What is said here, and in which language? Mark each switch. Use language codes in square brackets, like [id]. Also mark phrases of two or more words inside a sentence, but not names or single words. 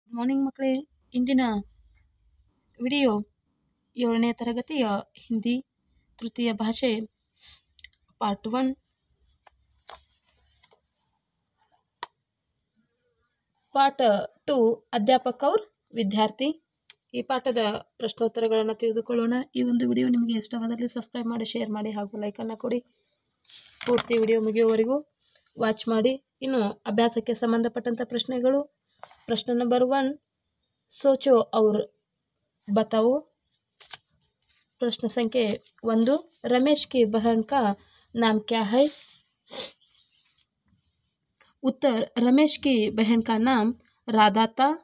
[kn] ಮಾರ್ನಿಂಗ್ ಮಕ್ಕಳೇ, ಇಂದಿನ ವಿಡಿಯೋ 7ನೇ ತರಗತಿಯ ಹಿಂದಿ ತೃತೀಯ ಭಾಷೆ [en] part 1 part 2 [kn] ಅಧ್ಯಾಪಕ और ವಿದ್ಯಾರ್ಥಿ. ಈ ಪಾಠದ ಪ್ರಶ್ನೋತ್ತರಗಳನ್ನು ತಿಳಿದುಕೊಳ್ಳೋಣ. ಈ ಒಂದು ವಿಡಿಯೋ ನಿಮಗೆ ಇಷ್ಟವಾದಲ್ಲಿ ಸಬ್ಸ್ಕ್ರೈಬ್ ಮಾಡಿ, ಶೇರ್ ಮಾಡಿ ಹಾಗೂ ಲೈಕನ್ನು ಕೊಡಿ. ಪೂರ್ತಿ ವಿಡಿಯೋ ಮುಗಿಯುವವರೆಗೂ ವಾಚ್ ಮಾಡಿ. ಇನ್ನು ಅಭ್ಯಾಸಕ್ಕೆ ಸಂಬಂಧಪಟ್ಟಂಥ ಪ್ರಶ್ನೆಗಳು. [hi] प्रश्न नंबर 1, सोचो और बताओ. प्रश्न संख्या 1, रमेश की बहन का नाम क्या है? उत्तर, रमेश की बहन का नाम राधा था.